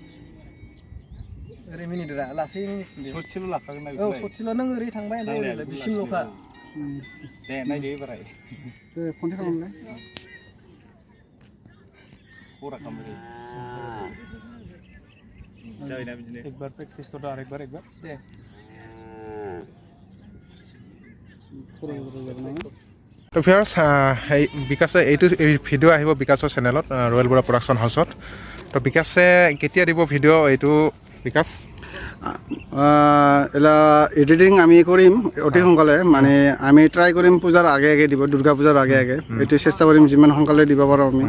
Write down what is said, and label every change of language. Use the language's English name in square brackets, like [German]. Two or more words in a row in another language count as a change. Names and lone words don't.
[Bodo] ओरै मिनिदोरा लासै मिनिफिनदो ससेल' लाखागोन ना औ ससेल' नों ओरै थांबाय ओमफ्राय ओरै बिसिमल'खा दे नायदो एबाराय दे कन्टेक्ट खालामलाय [Hindi] पूरा कमरे [Bodo] जायना बिदिनो [Hindi] एक बार प्रेक्टिस कर [Bodo] आरो [Hindi] एक बार [Bodo] दे [Assamese] তো ভিউয়াৰ্ছ, এই বিকাশে এইটো ভিডিঅ' আহিব বিকাশৰ চেনেলত, ৰয়েল বড়ো প্ৰডাকশ্যন হাউচত। তো বিকাশে কেতিয়া দিব ভিডিঅ' এইটো বিকাশ? এলা এডিটিং আমি কৰিম অতি সোনকালে, মানে আমি ট্ৰাই কৰিম পূজাৰ আগে আগে দিব, দুৰ্গা পূজাৰ আগে আগে এইটো চেষ্টা কৰিম যিমান সোনকালে দিব পাৰোঁ আমি।